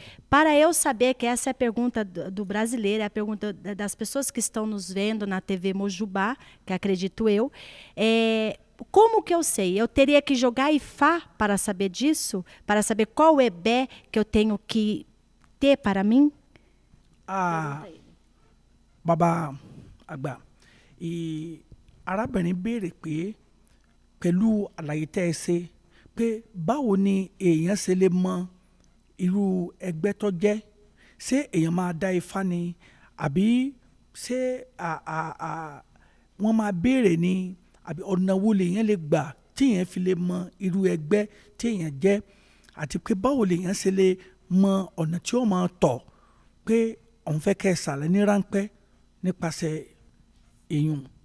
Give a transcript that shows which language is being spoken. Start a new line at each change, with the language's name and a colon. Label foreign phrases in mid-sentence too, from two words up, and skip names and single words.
Portuguese: Para eu saber, que essa é a pergunta do brasileiro, é a pergunta das pessoas que estão nos vendo na TV Mojubá, que acredito eu, como que eu sei? Eu teria que jogar Ifá para saber disso? Para saber qual o EBE que eu tenho que ter para mim?
Yoruba: Baba Agba, e arábìnrin béèrè pé pẹ̀lú àlàyé tẹ́ ẹ ṣe pé báwo ni èèyàn ṣe lè mọ irú ẹgbẹ́ tó jẹ́, ṣé èèyàn máa dá ifá ni àbí ṣé wọ́n máa béèrè ni àbí ọ̀nà wo lèèyàn lè gbà tí èèyàn fi lè mọ irú ẹgbẹ́ tí èèyàn jẹ́, àti pé báwo lèèyàn ṣe lè mọ ọ̀nà tí ó máa tọ̀ pé òun fẹ́ kẹ́ ẹ ṣàlàyé ní ráńpẹ́ nípasẹ̀ èèyàn.